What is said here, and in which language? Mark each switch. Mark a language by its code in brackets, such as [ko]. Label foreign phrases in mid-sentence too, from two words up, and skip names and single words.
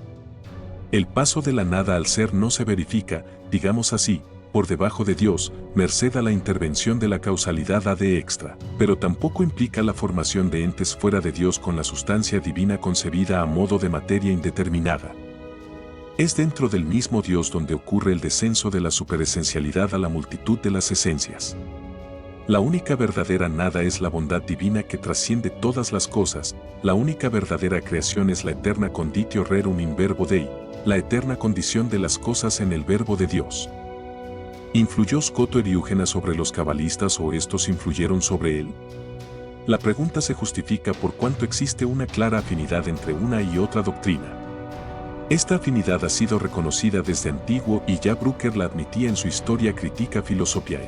[es] El paso de la nada al ser no se verifica, digamos así, por debajo de Dios, merced a la intervención de la causalidad ad extra, pero tampoco implica la formación de entes fuera de Dios con la sustancia divina concebida a modo de materia indeterminada. Es dentro del mismo Dios donde ocurre el descenso de la superesencialidad a la multitud de las esencias. La única verdadera nada es la bondad divina que trasciende todas las cosas, la única verdadera creación es la eterna [la] conditio rerum in verbo Dei, [es] la eterna condición de las cosas en el verbo de Dios. ¿Influyó Scoto Eriúgena sobre los cabalistas o estos influyeron sobre él? La pregunta se justifica por cuanto existe una clara afinidad entre una y otra doctrina. Esta afinidad ha sido reconocida desde antiguo y ya Brücker la admitía en su Historia Critica Philosophiae.